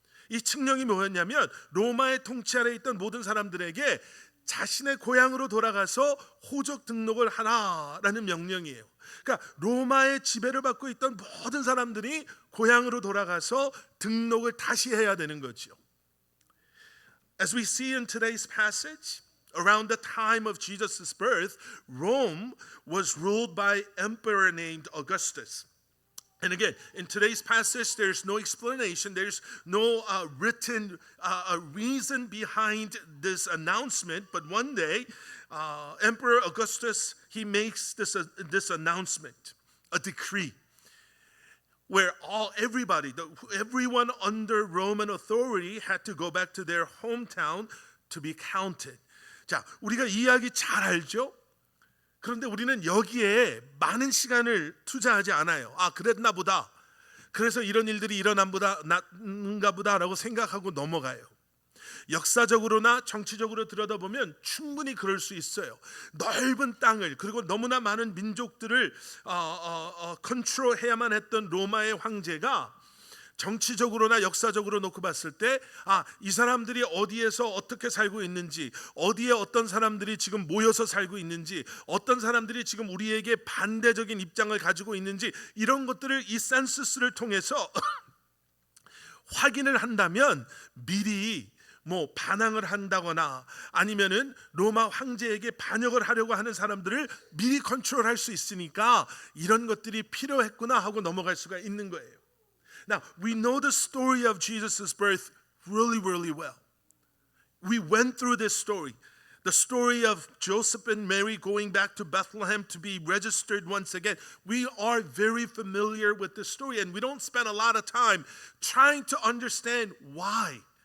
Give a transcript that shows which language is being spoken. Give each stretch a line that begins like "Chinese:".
Korean: 이 칙령이 뭐였냐면 로마의 통치 아래에 있던 모든 사람들에게 자신의 고향으로 돌아가서 호적 등록을 하라라는 명령이에요. 그러니까 로마의 지배를 받고 있던 모든 사람들이 고향으로 돌아가서 등록을 다시 해야 되는 거죠.
English: As we see in today's passage, around the time of Jesus' birth, Rome was ruled by an emperor named Augustus. And again, in today's passage, there's no explanation. There's no written reason behind this announcement. But one day, Emperor Augustus, he makes this announcement, a decree, where everyone under Roman authority had to go back to their hometown to be counted.
Korean: 자, 우리가 이 이야기 잘 알죠? 그런데 우리는 여기에 많은 시간을 투자하지 않아요. 그랬나 보다. 그래서 이런 일들이 일어난가 보다라고 생각하고 넘어가요. 역사적으로나 정치적으로 들여다보면 충분히 그럴 수 있어요. 넓은 땅을, 그리고 너무나 많은 민족들을 컨트롤해야만 했던 로마의 황제가 정치적으로나 역사적으로 놓고 봤을 때 이 사람들이 어디에서 어떻게 살고 있는지, 어디에 어떤 사람들이 지금 모여서 살고 있는지, 어떤 사람들이 지금 우리에게 반대적인 입장을 가지고 있는지, 이런 것들을 이 센서스를 통해서 확인을 한다면 미리 반항을 한다거나 아니면은 로마 황제에게 반역을 하려고 하는 사람들을 미리 컨트롤할 수 있으니까 이런 것들이 필요했구나 하고 넘어갈 수가 있는 거예요.
English: Now, we know the story of Jesus' birth really, really well. We went through this story. The story of Joseph and Mary going back to Bethlehem to be registered once again. We are very familiar with this story, and we don't spend a lot of time trying to understand why.